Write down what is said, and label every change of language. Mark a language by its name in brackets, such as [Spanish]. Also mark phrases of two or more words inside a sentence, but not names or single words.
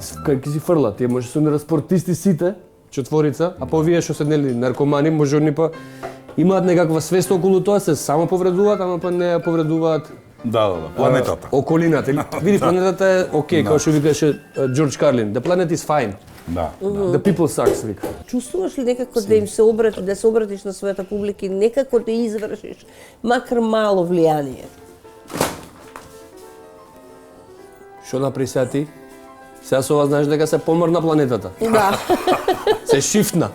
[Macedonian] Кај ќе си фрла, тие може се нера спортисти сите, четворица, а по овие што се нели наркомани, може они па имаат некаква свест околу тоа, се само повредуваат, ама па не ја повредуваат планетата. Околината. Види, планетата е окей, како што викаше Џорџ Карлин. [English] The planet is fine. [Macedonian] Да. [English] The people sucks, [Macedonian] вика. Чувствуваш ли некако да им се обратиш на својата публика и некако да извршиш макар мало влијание? Што направи сега ти? Сега со ова знаеш дека се помрна планетата. Да. Се шифна.